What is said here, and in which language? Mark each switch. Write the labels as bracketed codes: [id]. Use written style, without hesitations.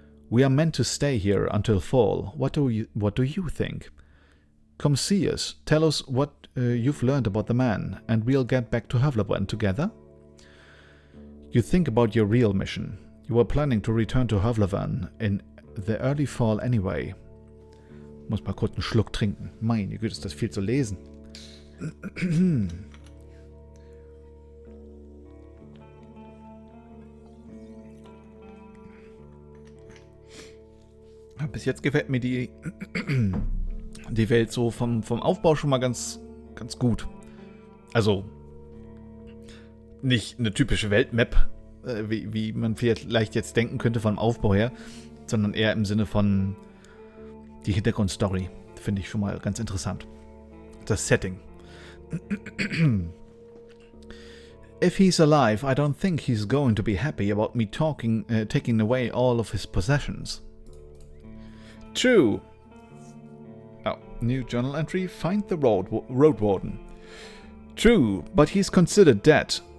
[en] We are meant to stay here until fall. What do you think? Come see us. Tell us what you've learned about the man, and we'll get back to Havlavan together. You think about your real mission. You were planning to return to Havlavan in the early fall anyway. [de] Muss mal kurz einen Schluck trinken. Meine Güte, ist das viel zu lesen. Bis jetzt gefällt mir die Welt so vom Aufbau schon mal ganz gut. Also nicht eine typische Weltmap, wie man vielleicht jetzt denken könnte vom Aufbau her, sondern eher im Sinne von die Hintergrundstory. Finde ich schon mal ganz interessant. Das Setting. [en] If he's alive, I don't think he's going to be happy about me taking away all of his possessions. True. Oh, new journal entry. Find the Roadwarden. True, but he's considered dead.